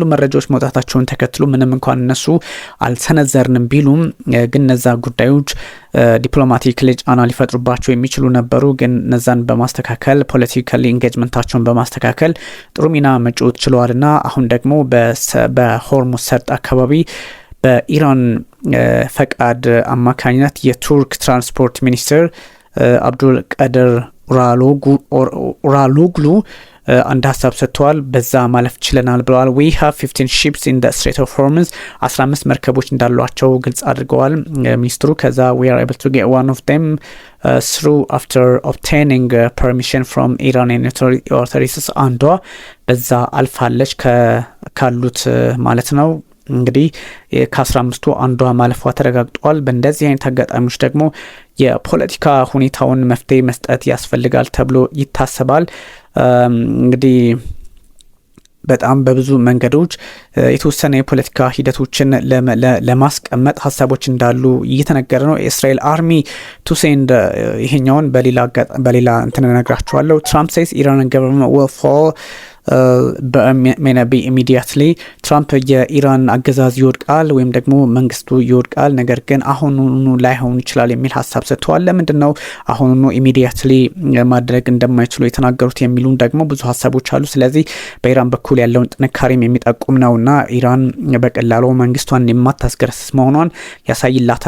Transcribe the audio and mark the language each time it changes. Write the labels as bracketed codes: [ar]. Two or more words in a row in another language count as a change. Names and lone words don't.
[am] መረጃዎች መውጣታቸውን ተከትሎ ምንም እንኳን እነሱ አልሰነዘርንም ቢሉም ግን እነዛ ጉዳዮች ዲፕሎማቲካሊ ጫና ሊፈጥሩባቸው የሚችሉ ነበሩ። ግን እነዛን በማስተካከል ፖለቲካሊ ኢንጌጅመንታቸውን በማስተካከል ጥሩ ሚና መጫወት ችለዋልና አሁን ደግሞ በሆርሙዝ ሰርጥ አካባቢ በኢራን ፈቃድ አማካኝነት የቱርክ ትራንስፖርት ሚኒስትር አብዱል ቀድር ኡራሉግሉ አንድ ሀሳብ ሰጥተዋል። በዛ ማለፍ ችለናል ብለዋል። [en] we have 15 ships in the Strait of Hormuz [am] 15 መርከቦች እንዳሏቸው ግልጽ አድርገዋል ሚኒስትሩ። ከዛ [en] we are able to get one of them through after obtaining permission from Iranian authorities [am] አንዷ በዛ አልፋለች ካሉት ማለት ነው። እንግዲህ ከ15ቱ አንዷ ማለፏ ተረጋግጧል። በእንደዚህ አይነት አጋጣሚዎች ደግሞ የፖለቲካ ሁኔታውን መፍትሄ መስጠት ያስፈልጋል ተብሎ ይታሰባል። እንግዲህ በጣም በብዙ መንገዶች የተወሰነ የፖለቲካ ሂደቶችን ለማስቀመጥ ሀሳቦች እንዳሉ እየተነገረ ነው። የእስራኤል [en] army to send [am] ይሄኛውን በሌላ እንትን እነግራችኋለሁ። ትራምፕ [en] says Iran government will fall maybe immediately [am] ትራምፕ የኢራን አገዛዝ ይወድቃል ወይም ደግሞ መንግስቱ ይወድቃል፣ ነገር ግን አሁኑኑ ላይሆን ይችላል የሚል ሀሳብ ሰጥተዋል። ለምንድነው አሁኑኑ ኢሚዲየትሊ ማድረግ እንደማይችሉ የተናገሩት የሚሉን ደግሞ ብዙ ሀሳቦች አሉ። ስለዚህ በኢራን በኩል ያለውን ጥንካሬም የሚጠቁም ነውና ኢራን በቀላሉ መንግስቷን የማታስገረስስ መሆኗን ያሳይላታል